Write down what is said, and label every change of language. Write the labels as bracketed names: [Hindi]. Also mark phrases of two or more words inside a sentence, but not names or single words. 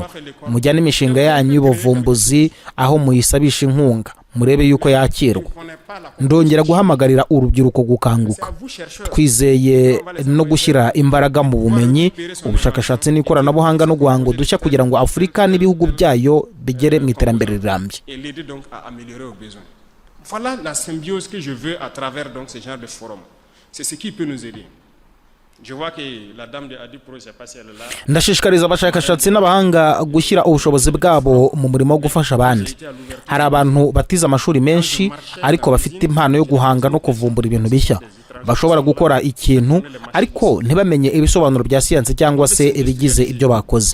[Kinyarwanda] Mujyane imishinga yanyu y'ubuvumbuzi aho muyisabisha inkunga, murebe yuko yakirwa. Ndongera guhamagarira urubyiruko gukanguka. Twizeye no gushyira imbaraga mu bumenyi, ubushakashatsi n'ikoranabuhanga no guhanga udushya kugira ngo Afurika n'ibihugu byayo bigere mu iterambere rirambye. [French] Voilà la symbiose que je veux à travers donc ce genre de forum. C'est ce qui peut nous aider. Je vois que la dame de Adipro, je sais pas si elle est là. [Kinyarwanda] Ndashishikariza abashakashatsi n'abahanga gushyira ubushobozi bwabo mu murimo wo gufasha abandi. Hari abantu batize amashuri menshi ariko bafite impano yo guhanga no kuvumbura ibintu bishya. Bashobora gukora ikintu ariko ntibamenye ibisobanuro bya siyansi cyangwa se ibigize ibyo bakoze.